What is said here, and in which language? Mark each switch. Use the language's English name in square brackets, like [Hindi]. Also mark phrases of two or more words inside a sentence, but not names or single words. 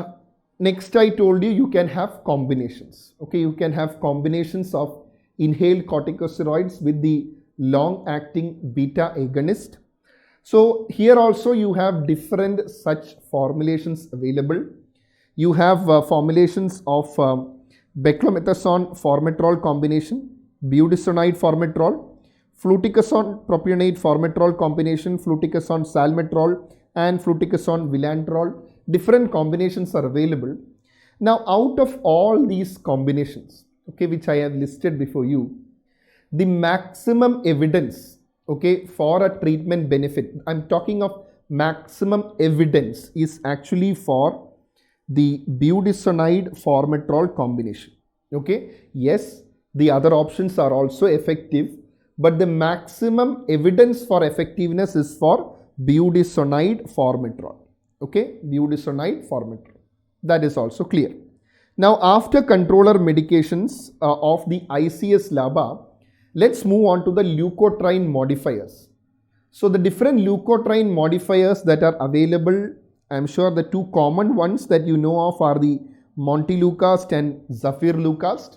[English] Now, next I told you can have combinations. Okay, you can have combinations of inhaled corticosteroids with the long-acting beta agonist. So here also you have different such formulations available. You have formulations of beclomethasone formoterol combination, budesonide formoterol, fluticasone propionate formoterol combination, fluticasone salmeterol, and fluticasone vilanterol. Different combinations are available. Now, out of all these combinations, okay, which I have listed before you, the maximum evidence, okay, for a treatment benefit, I'm talking of maximum evidence, is actually for the budesonide formoterol combination. Okay, yes, the other options are also effective, but the maximum evidence for effectiveness is for budesonide formoterol. Okay, budesonide formoterol. That is also clear. Now, after controller medications of the ICS LABA, let's move on to the leukotriene modifiers. So, the different leukotriene modifiers that are available, I'm sure the two common ones that you know of are the montelukast and zafirlukast.